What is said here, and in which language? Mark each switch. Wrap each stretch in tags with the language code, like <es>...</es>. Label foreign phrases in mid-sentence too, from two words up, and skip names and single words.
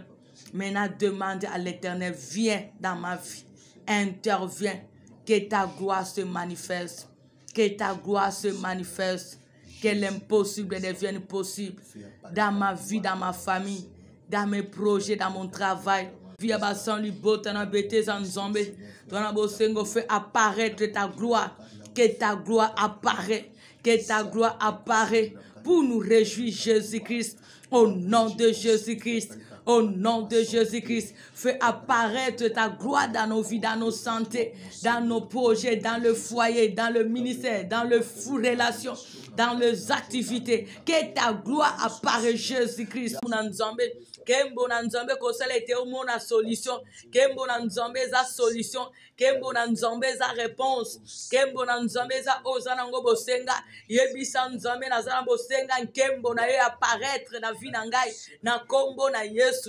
<fr>Maintenant, demande à l'Éternel, viens dans ma vie. Interviens. Que ta gloire se manifeste. Que ta gloire se manifeste. Que l'impossible devienne possible. Dans ma vie, dans ma famille. Dans mes projets, dans mon travail.</fr> <ln>Via basan libo, tana bete zan zombe. Tana bosengo</ln> <fr>fait apparaître ta gloire. Que ta gloire apparaît. Que ta gloire apparaît. Pour nous réjouir, Jésus-Christ. Au nom de Jésus-Christ. Au nom de Jésus-Christ, fais apparaître ta gloire dans nos vies, dans nos santé, dans nos projets, dans le foyer, dans le ministère, dans les relations, dans les activités. Que ta gloire apparaisse, Jésus-Christ.</fr> <ln>Kembo na nzambe kosala ete omona solution. Kembo na nzambe za solution. Kembo na nzambe za réponse. Kembo na nzambe za ozana ngo bosenga. Yebisa nzambe na zana bosenga. Kembo na ye apparaître na vie na ngai. Na kombo na Yesu.</ln>